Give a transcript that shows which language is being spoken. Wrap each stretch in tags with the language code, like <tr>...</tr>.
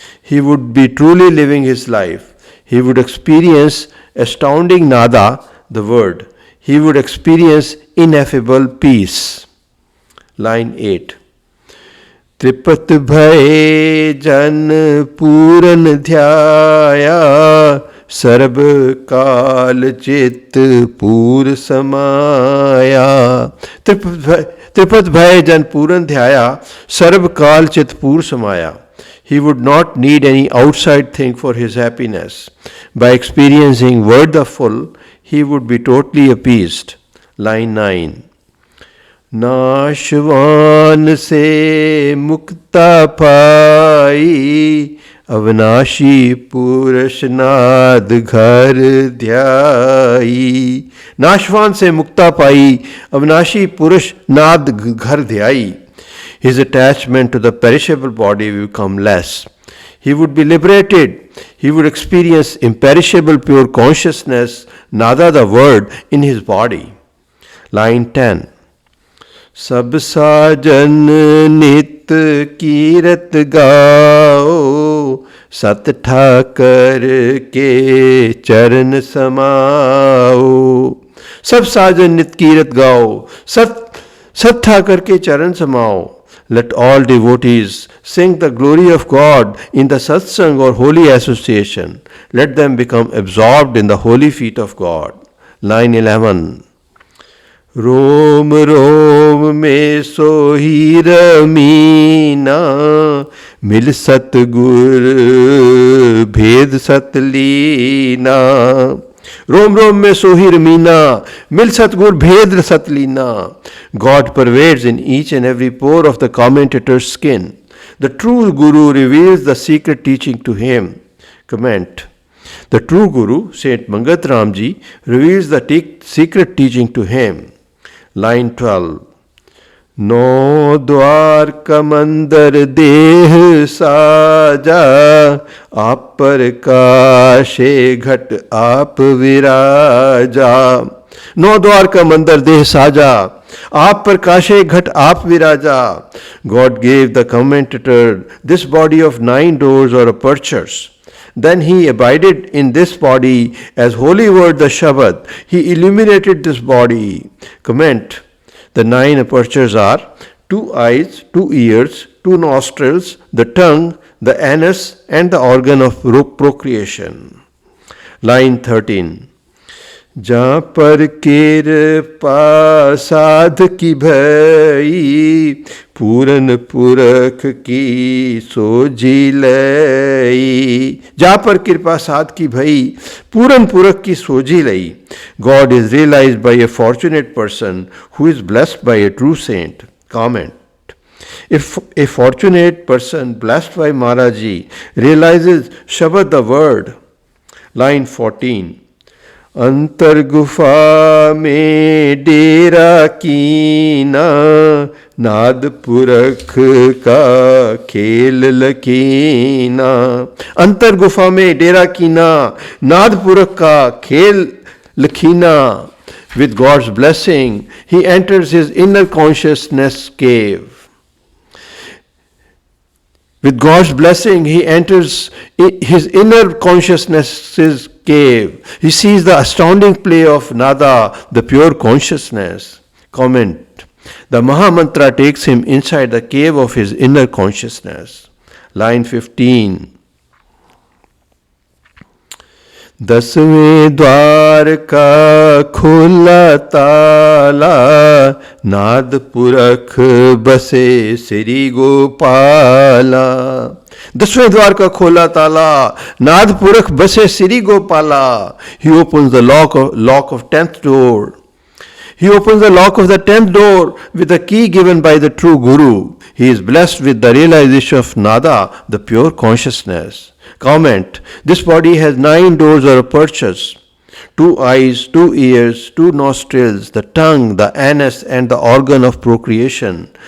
<en>He would be truly living his life. He would experience astounding nada, the word. He would experience ineffable peace. Line 8.</en> <hi>त्रिपत भय जन पूरन ध्याया, SERB काल चित पूर समाया. त्रिपत भय जन पूरन ध्याया, सर्ब काल चित पूर समाया.</hi> <en>He would not need any outside thing for his happiness. By experiencing word the full, he would be totally appeased. Line 9.</en> <hi>नाशवान से मुक्ता पाई, अविनाशी पुरुष नाद घर ध्याई। नाशवान से मुक्ता पाई, अविनाशी पुरुष नाद घर ध्याई।</hi> <en>His attachment to the perishable body will become less. He would be liberated. He would experience imperishable pure consciousness, nada the word, in his body. Line 10.</en> <hi>सब साजन नित कीरत गाओ, सत ठाकर के चरण समाओ। सब साजन नित कीरत गाओ, सत ठाकर के चरण समाओ।</hi> <en>Let all devotees sing the glory of God in the Satsang or holy association. Let them become absorbed in the holy feet of God. Line 11.</en> <hi>रोम रोम में सोही रमीना, मिल सतगुर भेद सतलीना। रोम रोम में सोही रमीना, मिल सतगुर भेद सतलीना।</hi> <en>God pervades in each and every pore of the commentator's skin. The true Guru reveals the secret teaching to him. Comment. The true Guru, Saint Mangat Ram Ji, reveals the secret teaching to him. Line 12.</en> <hi>नौ द्वार का मंदिर देह साजा, आप पर काशे घट आप विराजा। नौ द्वार का मंदिर देह साजा, आप पर काशे घट आप विराजा।</hi> <en>God gave the commentator this body of 9 doors or apertures. Then he abided in this body as holy word the Shabad. He illuminated this body. Comment. The 9 apertures are 2 eyes, 2 ears, 2 nostrils, the tongue, the anus, and the organ of procreation. Line 13.</en> <hi>जहाँ पर कृपा साध की भई, पूरन पुरख की सोजी लई। जहाँ पर कृपा साध की भई, पूरन पुरख की सोजी लई।</hi> <en>God is realized by a fortunate person who is blessed by a true saint. Comment. If a fortunate person blessed by Maharaji realizes Shabad the word. Line 14.</en> <hi>अंतर गुफा में डेरा कीना, नाद पुरख का खेल लकीना। अंतर गुफा में डेरा कीना, नाद पुरख का खेल लखीना।</hi> <en>With God's blessing, he enters his inner consciousness cave. With God's blessing, he enters his inner consciousness's cave. He sees the astounding play of Nada, the pure consciousness. Comment. The Mahamantra takes him inside the cave of his inner consciousness. Line 15.</en> <hi>दसवें द्वार का खुला ताला, नाद पुरख बसे श्री गोपाला। दसवें द्वार का खोला ताला, नाद पुरख बसे Shri Gopala.</hi> <en>He opens the lock of 10th door. He opens the lock of the 10th door with the key given by the true Guru. He is blessed with the realization of Nada, the pure consciousness. Comment. This body has 9 doors or apertures. 2 eyes, 2 ears, 2 nostrils, the tongue, the anus, and the organ of procreation.</en>